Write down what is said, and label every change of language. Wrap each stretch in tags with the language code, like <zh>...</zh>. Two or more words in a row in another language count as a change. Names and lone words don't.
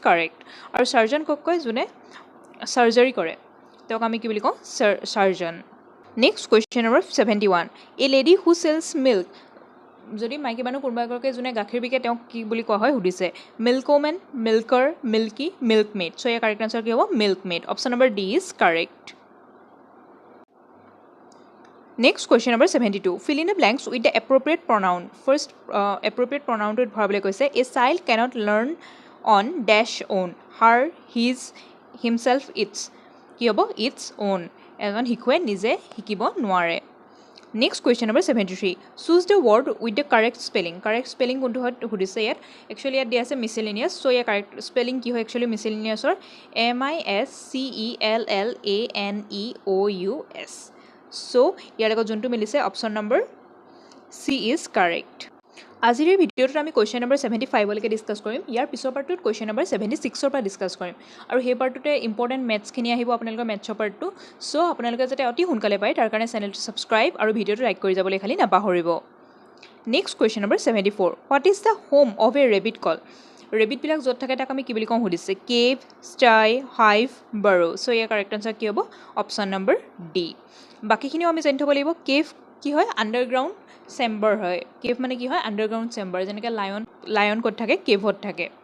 <as>কাৰেক্ট আৰু চাৰ্জন কক কয় যোনে চাৰ্জাৰী কৰে তেওঁক আমি কি বুলি কওঁ</as> <en>surgeon next question number 71 a lady who sells milk</en> <as>যদি মাইকী মানুহ কোনোবা এগৰাকীয়ে যোনে গাখীৰ বিকে তেওঁক কি বুলি কোৱা হয় সুধিছে</as> <en>milkmen milker milky milkmaid</en> <as>চ' ইয়াৰ</as> <en>correct answer</en> <as>কি হ'ব</as> <en>milkmaid option number D is correct Next question number 72. Fill in the blanks with the appropriate pronoun. First, appropriate pronoun</en> <as>টো ভাবিলে কৈছে</as> <en>a child cannot learn on dash own. Her, his, himself, its.</en> <as>কি হ'ব</as> <en>its own.</en> <as>এজন শিশুৱে নিজে শিকিব নোৱাৰে.</as> <en>Next question number 73. Choose the word with the correct spelling. Correct spelling</en> <as>কোনটো হয় সুধিছে ইয়াত.</as> <en>Actually</en> <as>ইয়াত দিয়া আছে</as> <en>miscellaneous. So ya correct spelling</en> <as>কি হয়</as> <en>actually miscellaneous or MISCELLANEOUS. So,</en> <as>ইয়াৰ লগত যোনটো মিলিছে</as> <en>option number C is correct</en> <as>আজিৰ এই ভিডিঅ'টোত আমি</as> <en>question number 75</en> <as>লৈকে ডিছকাছ কৰিম ইয়াৰ পিছৰ পাৰ্টটোত</as> <en>question number</en> <as>76ৰ পৰা ডিছকাছ কৰিম আৰু সেই পাৰ্টটোতে ইম্পৰ্টেণ্ট মেথছখিনি আহিব আপোনালোকৰ মেথছৰ পাৰ্টটো চ' আপোনালোকে যাতে অতি সোনকালে পায় তাৰ কাৰণে চেনেলটো ছাবস্ক্ৰাইব আৰু ভিডিঅ'টো লাইক কৰি যাবলৈ খালি নাপাহৰিব</as> <en>next question number 74 what is the home of a rabbit call</en> <as>ৰেবিটবিলাক য'ত থাকে তাক আমি কি বুলি কওঁ সুধিছে</as> <en>cave sty hive burrow</en> <as>চ' ইয়াৰ</as> <en>correct answer</en> <as>কি হ'ব</as> <en>option number D</en> <as>বাকীখিনিও আমি জানি থ'ব লাগিব কেভ কি হয়</as> <en>underground chamber</en> <as>হয় কেভ মানে কি হয়</as> <en>underground chamber</en> <as>যেনেকৈ লায়ন ক'ত থাকে কেভত থাকে</as>